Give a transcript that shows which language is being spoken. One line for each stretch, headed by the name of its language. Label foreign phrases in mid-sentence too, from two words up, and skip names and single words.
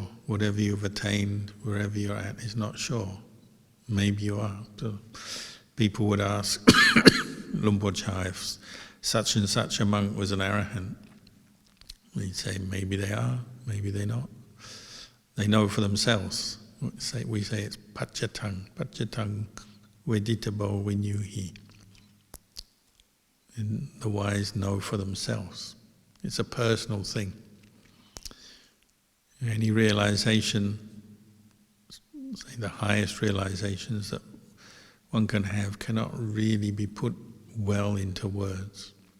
English: Whatever you've attained, wherever you're at, is not sure. Maybe you are. So people would ask Lumpocha if such and such a monk was an arahant. We'd say maybe they are, maybe they're not. They know for themselves. We say it's
Pali: pachatang veditabo vinyuhi.
English: And the wise know for themselves. It's a personal thing. Any realization, say the highest realizations that one can have, cannot really be put well into words.